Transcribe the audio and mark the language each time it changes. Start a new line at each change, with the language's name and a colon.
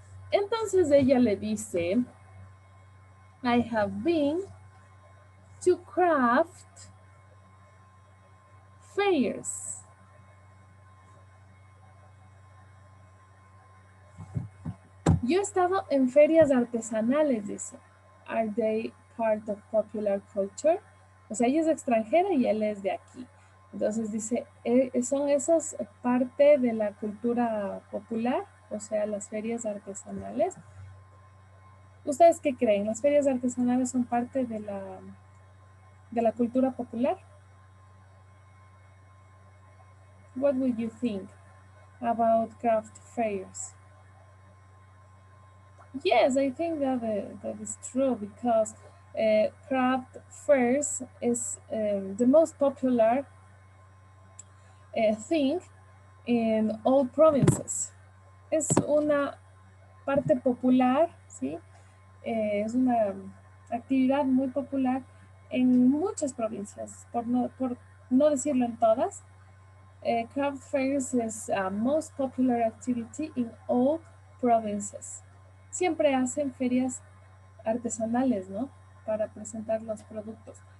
Spanish: Entonces ella le dice,
English: I have been to craft fairs.
Spanish: Yo he estado en ferias artesanales, dice.
English: Are they part of popular culture?
Spanish: O sea, ella es extranjera y él es de aquí. Entonces dice, ¿son esas parte de la cultura popular? O sea, las ferias artesanales. ¿Ustedes qué creen? ¿Las ferias artesanales son parte de la cultura popular?
English: What would you think about craft fairs? Yes, I think that is true because craft fairs is the most popular thing in all provinces.
Spanish: Es una parte popular, ¿sí? Es una actividad muy popular en muchas provincias, por no decirlo en todas.
English: Craft fairs is a most popular activity in all provinces.
Spanish: Siempre hacen ferias artesanales, ¿no? Para presentar los productos.